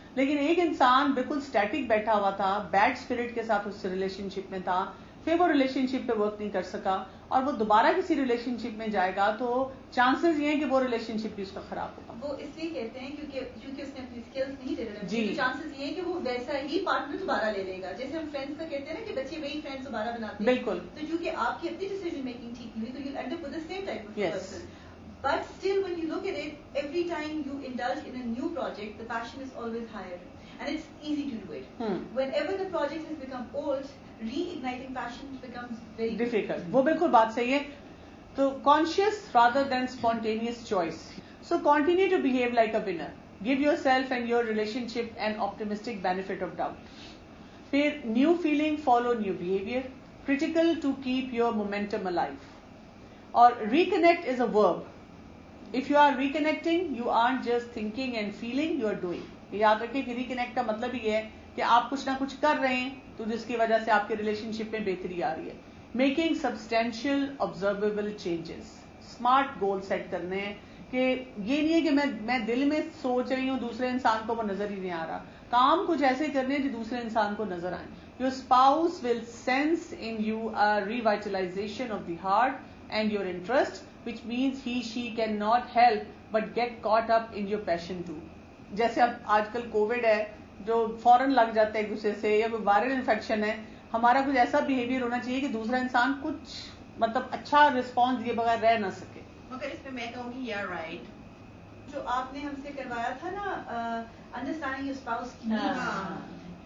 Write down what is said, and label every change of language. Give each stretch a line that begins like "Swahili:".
Urdu: لیکن ایک انسان بالکل اسٹیٹک بیٹھا ہوا تھا, بیڈ اسپرٹ کے ساتھ اس ریلیشن شپ میں تھا, پھر وہ ریلیشن شپ پہ ورک نہیں کر سکا اور وہ دوبارہ کسی ریلیشن شپ میں جائے گا تو چانسز یہ ہیں کہ وہ ریلیشن شپ بھی اس کا خراب ہوگا. وہ اس لیے کہتے ہیں کیونکہ اس نے اپنی اسکلز نہیں ڈیولپ کی, تو چانسز یہ ہے کہ وہ ویسا ہی پارٹنر دوبارہ لے لے گا. جیسے ہم فرینڈس کا کہتے ہیں نا کہ بچے وہی فرینڈس دوبارہ بناتے ہیں. بالکل. تو کیونکہ آپ کی اپنی ڈیسیژن میکنگ ٹھیک نہیں ہوئی تو
English: You end up with the same type of person. But still, when you look at it, every time you indulge in a new project, the passion is always higher. And it's easy to do it. Whenever the project has become old, reigniting passion becomes very difficult.
Urdu: وہ بالکل بات صحیح ہے.
English: تو conscious rather than spontaneous choice. So continue to behave like a winner. Give yourself and your relationship an optimistic benefit of doubt. پھر new feeling follow new behavior. Critical to keep your momentum alive. اور reconnect is a verb. If you are reconnecting, you aren't just thinking and feeling, you are doing.
Urdu: یاد رکھیں کہ reconnect کا مطلب یہ ہے کہ آپ کچھ نہ کچھ کر رہے ہیں تو جس کی وجہ سے آپ کے ریلیشن شپ میں بہتری آ رہی ہے.
English: Making substantial observable changes.
Urdu: Smart goal set کرنے ہیں کہ یہ نہیں ہے کہ میں دل میں سوچ رہی ہوں, دوسرے انسان کو وہ نظر ہی نہیں آ رہا. کام کچھ ایسے کرنے جو دوسرے انسان کو نظر آئیں.
English: Your spouse will sense in you a revitalization of the heart and your interest, which means she cannot help but get caught up in your passion too.
Urdu: جیسے اب آج کل کووڈ ہے جو فوراً لگ جاتا ہے ایک دوسرے سے, یا کوئی وائرل انفیکشن ہے, ہمارا کچھ ایسا بیہیویئر ہونا چاہیے کہ دوسرا انسان کچھ مطلب اچھا رسپانس دیے بغیر رہ نہ سکے. مگر اس میں کہوں گی یار رائٹ, جو آپ نے ہم سے کروایا تھا نا
English: understanding your spouse
Urdu: کی نیڈز,